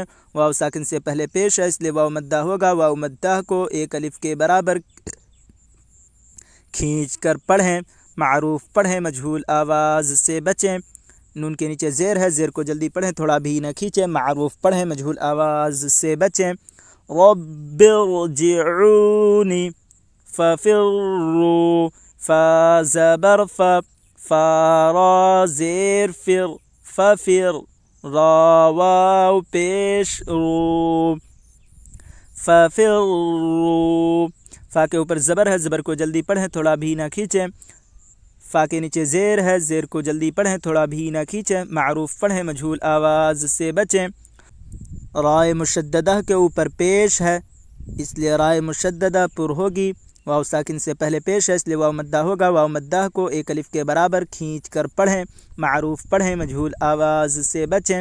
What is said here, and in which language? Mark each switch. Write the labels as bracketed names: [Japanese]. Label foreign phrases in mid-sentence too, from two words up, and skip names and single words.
[Urdu] واو ساکن سے پہلے پیش ہے اس لیے واو مدہ ہوگا، واو مدہ کو ایک الف کے برابر کھینچ کر پڑھیں، معروف پڑھیں مجہول آواز سے بچیں۔ نون کے نیچے زیر ہے، زیر کو جلدی پڑھیں تھوڑا بھی نہ کھینچیں، معروف پڑھیں مجہول آواز سے بچیں۔ [Arabic] رب ارجعونی، ففروا، [Urdu] فا زبر ف، فا را زیر فر، ففر، را واو پیش رو، ففروا۔ فا کے اوپر زبر ہے، زبر کو جلدی پڑھیں تھوڑا بھی نہ کھینچیں۔ فا کے نیچے زیر ہے، زیر کو جلدی پڑھیں تھوڑا بھی نہ کھینچیں، معروف پڑھیں مجہول آواز سے بچیں۔ رائے مشددہ کے اوپر پیش ہے اس لیے رائے مشددہ پر ہوگی، واو ساکن سے پہلے پیش ہے اس لیے واو مدہ ہوگا، واو مدہ کو ایک الف کے برابر کھینچ کر پڑھیں، معروف پڑھیں مجہول آواز سے بچیں۔